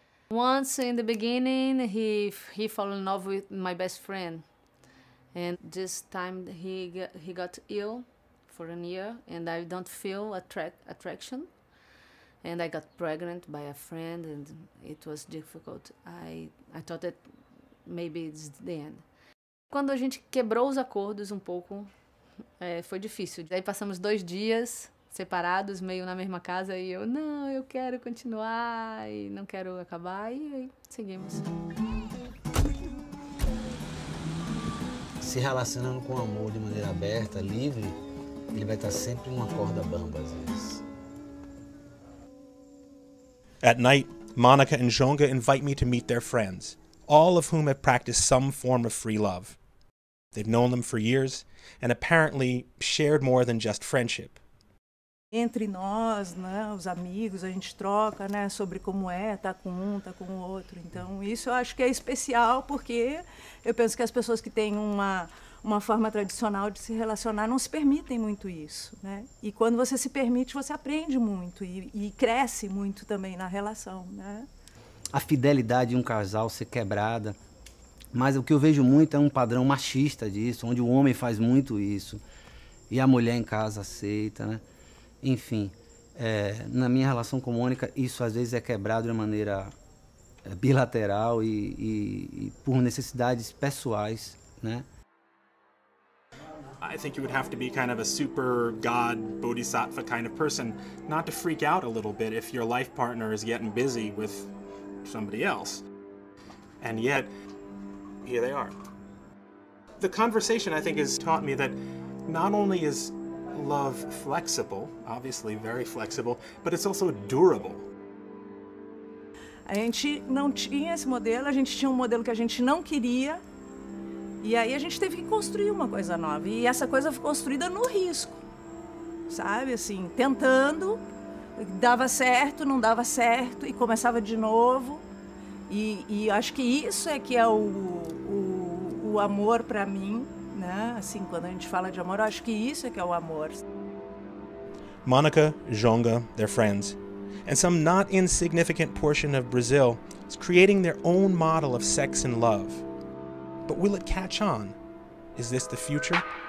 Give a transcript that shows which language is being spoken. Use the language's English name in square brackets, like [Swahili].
[English] Once in the beginning, he fell in love with my best friend. And this time he got ill for a year, and I don't feel attraction. And I got pregnant by a friend, and it was difficult. I thought that maybe it's the end. [Portuguese] Quando a gente quebrou os acordos um pouco, foi difícil. Daí passamos 2 dias separados, meio na mesma casa, e eu quero continuar, e não quero acabar, e aí seguimos. Se relacionando com o amor de maneira aberta, livre, ele vai estar sempre numa corda bamba, às vezes. [English] At night, Monica and Jonga invite me to meet their friends, all of whom have practiced some form of free love. They've known them for years and apparently shared more than just friendship. [Portuguese] Entre nós, né, os amigos, a gente troca, né, sobre como tá com um, tá com o outro. Então, isso eu acho que é especial, porque eu penso que as pessoas que têm uma forma tradicional de se relacionar não se permitem muito isso, né? E quando você se permite, você aprende muito e cresce muito também na relação, né? a fidelidade de um casal ser quebrada. Mas o que eu vejo muito é um padrão machista disso, onde o homem faz muito isso e a mulher em casa aceita, né? Enfim, na minha relação com Mônica, isso às vezes é quebrado de maneira bilateral e por necessidades pessoais, né? [English] I think you would have to be kind of a super god bodhisattva kind of person not to freak out a little bit if your life partner is getting busy with somebody else. And yet, here they are. The conversation, I think, has taught me that not only is love flexible, obviously very flexible, but it's also durable. [Portuguese] A gente não tinha esse modelo, a gente tinha um modelo que a gente não queria, e aí a gente teve que construir uma coisa nova. E essa coisa foi construída no risco, sabe? Assim, tentando, dava certo, não dava certo, e começava de novo. E acho que isso é que é o amor para mim, né? Assim, quando a gente fala de amor, eu acho que isso é que é o amor. [English] Monica, Jonga, they're friends, and some not insignificant portion of Brazil is creating their own model of sex and love. But will it catch on? Is this the future?